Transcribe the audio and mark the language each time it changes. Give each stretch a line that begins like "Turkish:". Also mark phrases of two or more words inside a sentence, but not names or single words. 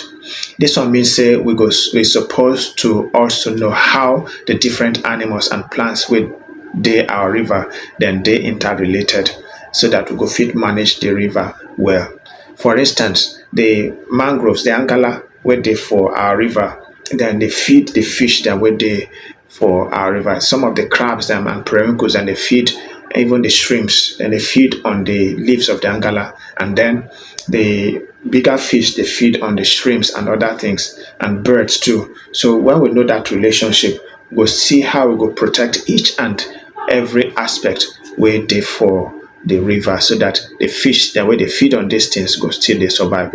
Nigerian Pidgin: This one mean say we suppose to also know how the different animals and plants wey dey our river dem dey interrelated so that we go fit manage the river well. For instance, the mangroves, the angala wey dey for our river, dem dey feed the fish dem wey dey for our river. Some of the crabs dem and periwinkles dem dey feed even the shrimps, and they feed on the leaves of the angala, and then the bigger fish they feed on the shrimps and other things, and birds too. So when we know that relationship, we'll see how we go protect each and every aspect where they for the river, so that the fish that way they feed on these things go still they survive.